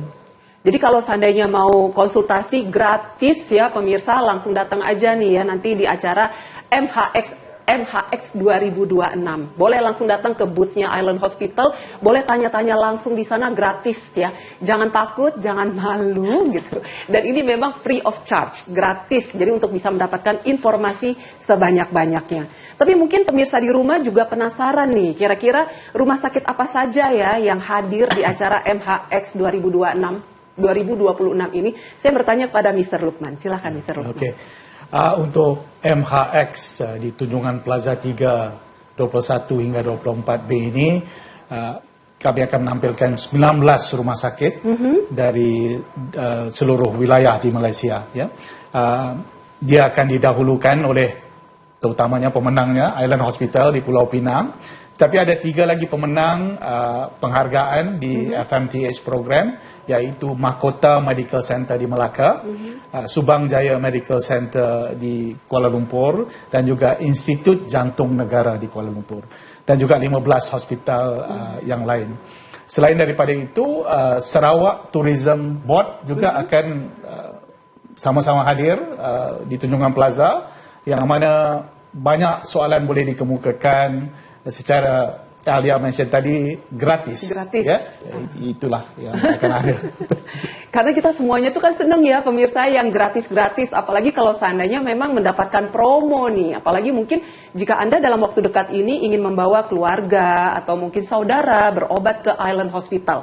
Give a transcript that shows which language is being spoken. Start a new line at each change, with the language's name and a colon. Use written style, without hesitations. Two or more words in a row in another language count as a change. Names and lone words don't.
Indonesian: Jadi kalau seandainya mau konsultasi gratis ya pemirsa, langsung datang aja nih ya nanti di acara MHX 2026. Boleh langsung datang ke booth-nya Island Hospital, boleh tanya-tanya langsung di sana gratis ya. Jangan takut, jangan malu gitu. Dan ini memang
English: free of charge,
Indonesian: gratis. Jadi untuk bisa mendapatkan informasi sebanyak-banyaknya. Tapi mungkin pemirsa di rumah juga penasaran nih, kira-kira rumah sakit apa saja ya yang hadir di acara MHX 2026 ini. Saya bertanya pada Mr. Lukman. Silahkan Mr. Lukman. Oke.
Malay: Untuk MHX di Tunjungan Plaza 3 21 hingga 24 Mei ini kami akan menampilkan 19 rumah sakit dari seluruh wilayah di Malaysia. Ya. Dia akan didahulukan oleh terutamanya pemenangnya Island Hospital di Pulau Pinang. Tapi ada 3 lagi pemenang penghargaan di FMTH program, yaitu Mahkota Medical Center di Melaka, Subang Jaya Medical Center di Kuala Lumpur, dan juga Institut Jantung Negara di Kuala Lumpur. Dan juga 15 hospital yang lain. Selain daripada itu, Sarawak Tourism Board juga akan sama-sama hadir di Tunjungan Plaza, yang mana banyak soalan boleh dikemukakan secara Alia mention tadi gratis. Ya, itulah yang akan ada.
Indonesian: Karena kita semuanya tuh kan seneng ya pemirsa yang gratis-gratis, apalagi kalau seandainya memang mendapatkan promo nih, apalagi mungkin jika Anda dalam waktu dekat ini ingin membawa keluarga atau mungkin saudara berobat ke Island Hospital.